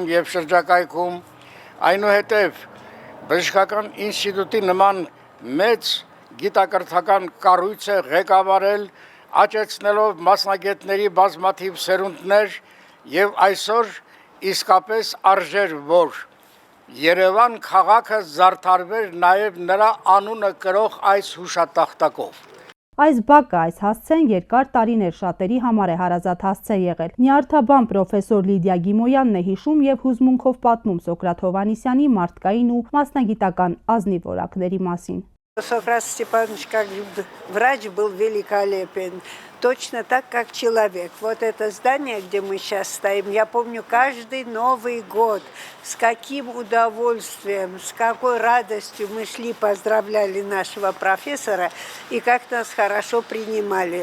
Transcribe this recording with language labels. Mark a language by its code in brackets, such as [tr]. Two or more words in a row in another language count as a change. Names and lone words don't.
[hy] եւ շրջակայքում, այնուհետև բժշկական ինստիտուտի նման մեծ գիտակրթական կառույց է ղեկավարել, աճեցնելով մասնագետների բազմաթիվ սերունդներ եւ այսօր իսկապես արժեր, որ Երևան քաղաքը զարդարվեր նաեւ նրա անունը կրող այս հուշատախտակով։ Այս բակը, այս հասցեն երկար տարիներ շատերի համար է հարազատ հասցե եղել։ Նյարդաբան պրոֆեսոր Լիդիա Գիմոյանն է հիշում եւ հուզմունքով պատմում Սոկրատ Հովհաննիսյանի մարդկային ու մասնագիտական ազնիվ որակների մասին։ [ru] Сократ Степанович как врач был великолепен, точно так, как человек. Вот это здание, где мы сейчас стоим, я помню каждый Новый год, с каким удовольствием, с какой радостью мы шли, поздравляли нашего профессора и как нас хорошо принимали.